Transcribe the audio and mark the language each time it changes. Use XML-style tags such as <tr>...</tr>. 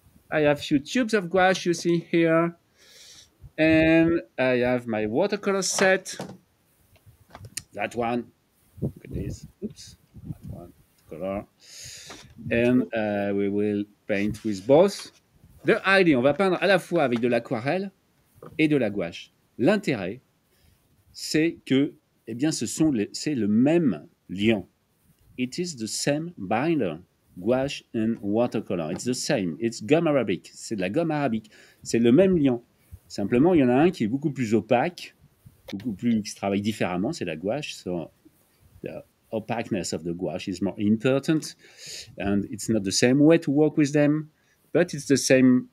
<en>I have a few tubes of gouache, you see here. And I have my watercolor set. That one. Look at this. Oops. That one. Color. And we will paint with both.</en> <fr>The idea, on va peindre à la fois avec de l'aquarelle et de la gouache. L'intérêt, c'est que, eh bien, c'est le même liant.</fr> <en>It is the same binder, gouache and watercolor. It's the same. It's gum arabic.</en> <fr>C'est de la gomme arabique. C'est le même liant. Simplement, il y en a un qui est beaucoup plus opaque, qui se travaille différemment, c'est la gouache.</fr> <en>So the opaqueness of the gouache is more important, and it's not the same way to work with them, but it's the same.</en>